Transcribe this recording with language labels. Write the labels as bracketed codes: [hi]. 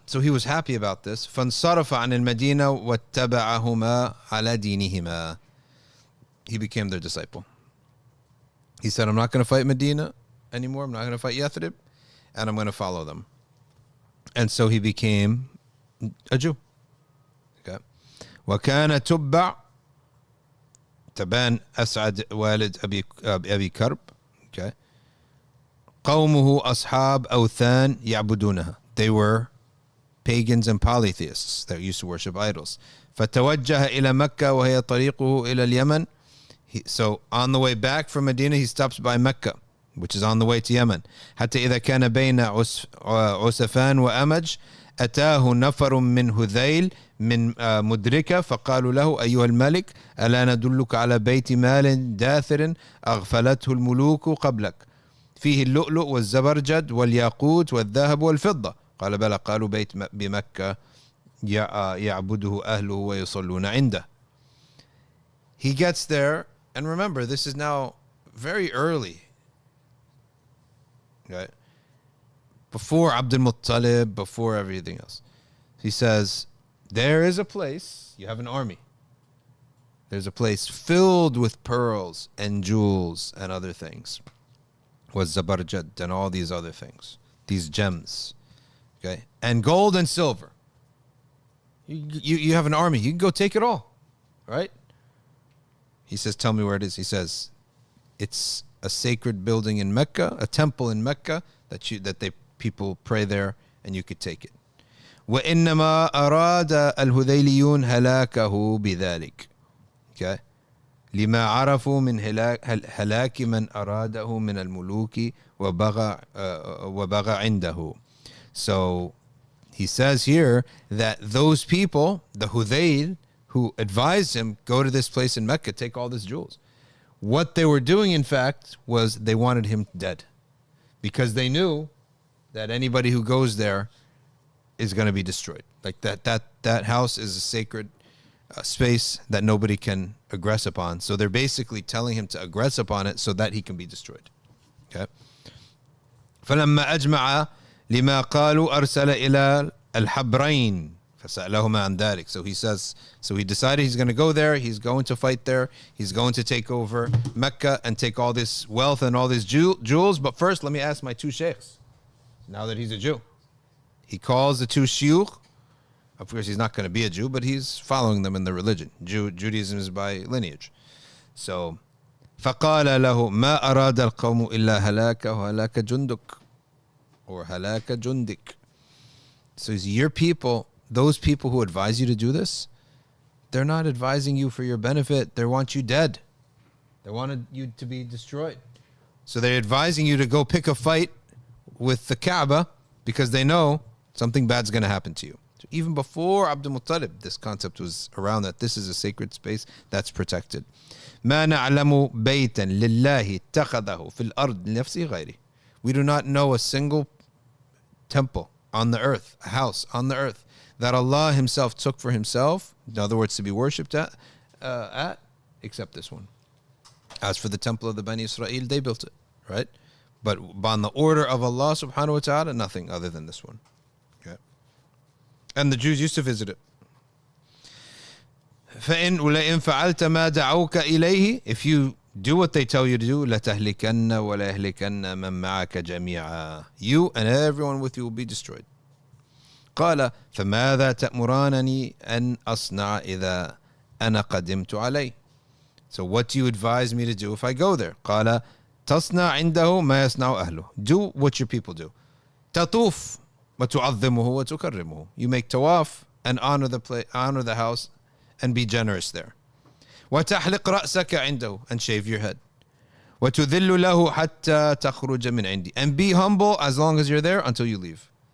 [en] So he was happy about this. [ar] فَانْصَرَفَ عَنِ الْمَدِينَةِ وَاتَّبَعَهُمَا عَلَى دِينِهِمَا. [en] He became their disciple. He said, I'm not going to fight Medina anymore. I'm not going to fight Yathrib. And I'm going to follow them. And so he became a Jew. Okay. [ar] وَكَانَ تُبَّعْ تبان أسعد والد أبي كرب. [en] Okay. [ar] قومه أصحاب أوثان يعبدونها. [en] They were pagans and polytheists that used to worship idols. [ar] فتوجه إلى مكة وهي طريقه إلى اليمن. [en] So on the way back from Medina, he stops by Mecca, which is on the way to Yemen. [ar] حتى إذا كان بين عسفان وأمج أتاه نفر من هذيل من مدركة فقالوا له أيها الملك ألا ندلك على بيت مال داثر أغفلته الملوك قبلك فيه اللؤلؤ والزبرجد والياقوت والذهب والفضة قال بلى قالوا بيت بمكة يعبده أهله ويصلون عنده. [en] He gets there, and remember, this is now very early, right? Before Abdul Muttalib, before everything else. He says, there is a place, you have an army. There's a place filled with pearls and jewels and other things. Was Zabarjad and all these other things. These gems. Okay? And gold and silver. You have an army. You can go take it all. Right? He says, tell me where it is. He says, it's a sacred building in Mecca, a temple in Mecca that people pray there, and you could take it. [ar] وإنما أراد الهذيليون هلاكه بذلك. [en] Okay? [ar] لما عرفوا من هلاك من أراده من الملوك وبغى عنده. [en] So he says here that those people, the Hudayl, who advised him, go to this place in Mecca, take all these jewels. What they were doing, in fact, was they wanted him dead. Because they knew that anybody who goes there is going to be destroyed. Like that house is a sacred space that nobody can aggress upon. So they're basically telling him to aggress upon it so that he can be destroyed. Okay? [ar] فلما أجمع لما قالوا أرسل إلى الحبرين فسألهما عن ذلك. [en] So he says, so he decided he's going to go there. He's going to fight there. He's going to take over Mecca and take all this wealth and all these jewels. But first, let me ask my two sheikhs. Now that he's a Jew, he calls the two shuyukh. Of course, he's not going to be a Jew, but he's following them in the religion. Judaism is by lineage. [ar] So, فقال له ما أراد القوم إلا هلاك وهلاك جندك, or هلاك جندك. [en] So your people, those people who advise you to do this, they're not advising you for your benefit. They want you dead. They wanted you to be destroyed. So they're advising you to go pick a fight with the Kaaba because they know something bad's going to happen to you. So even before Abdul Muttalib, this concept was around that this is a sacred space that's protected. [ar] ما نعلم بيتا لله اتخذه في الأرض لنفسه غيره. [en] We do not know a single temple on the earth, a house on the earth, that Allah himself took for himself, in other words, to be worshipped at, except this one. As for the temple of the Bani Israel, they built it, right? But on the order of Allah subhanahu wa ta'ala, nothing other than this one. Okay. And the Jews used to visit it. [ar] فَإِنْ وَلَئِنْ فَعَلْتَ مَا دَعَوْكَ إِلَيْهِ. [en] If you do what they tell you to do, [ar] لَتَهْلِكَنَّ وَلَيَهْلِكَنَّ مَنْ مَعَكَ جَمِيعًا. [en] You and everyone with you will be destroyed. [ar] قال فماذا تأمرانني أن أصنع إذا أنا قدمت عليه. [en] So what do you advise me to do if I go there? [ar] قال تصنع عنده ما يصنع أهله. [en] Do what your people do. [ar] تطوف وتعظمه وتكرمه. [en] You make tawaf and honor the house and be generous there. [ar] وتحلق رأسك عنده, [en] and shave your head. [ar] وتذل له حتى تخرج من عندي, [en] and be humble as long as you're there until you leave.